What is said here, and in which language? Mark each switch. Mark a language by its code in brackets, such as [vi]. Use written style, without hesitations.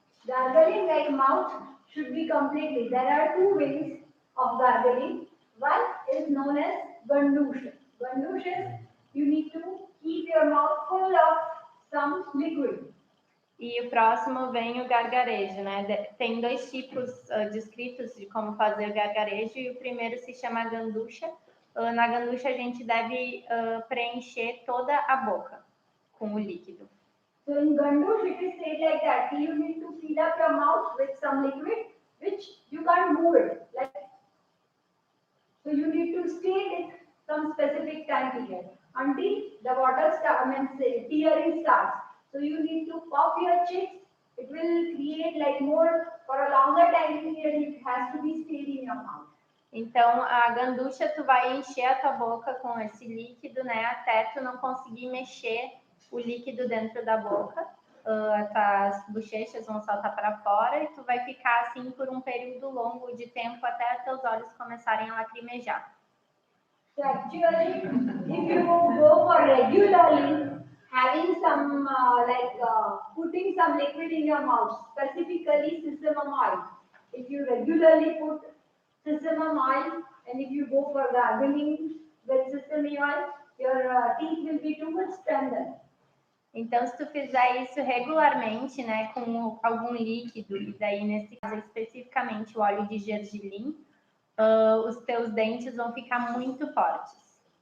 [en] Gargling like mouth should be completely. There are 2 ways of gargling. One is known as Gandusha. Gandusha is you need to keep your mouth full of some liquid. [pt] E o próximo vem o gargarejo, né? Tem 2 tipos descritos de como fazer gargarejo e o primeiro se chama Gandusha. Na Gandusha a gente deve preencher toda a boca com o líquido. [en] So in Gandusha it is said like that. You need to fill up your mouth with some liquid which you can't move it. Like, so you need to stay with some specific time period until the water tearing starts. So you need to pop your cheeks. It will create like more for a longer time period. It has to be stayed in your mouth. [pt] Então, a ganducha, tu vai encher a tua boca com esse líquido, né? Até tu não conseguir mexer o líquido dentro da boca. As bochechas vão saltar para fora e tu vai ficar assim por um período longo de tempo até teus olhos começarem a lacrimejar. [en] So actually, if you go for regularly having some putting some liquid in your mouth, specifically sesame oil. If you regularly put sesame oil and if you go for gargling with sesame oil, your teeth will be too much tender. [pt] Então, se tu fizer isso regularmente, né, com algum líquido, e daí nesse caso especificamente o óleo de gergelim, os teus dentes vão ficar muito fortes.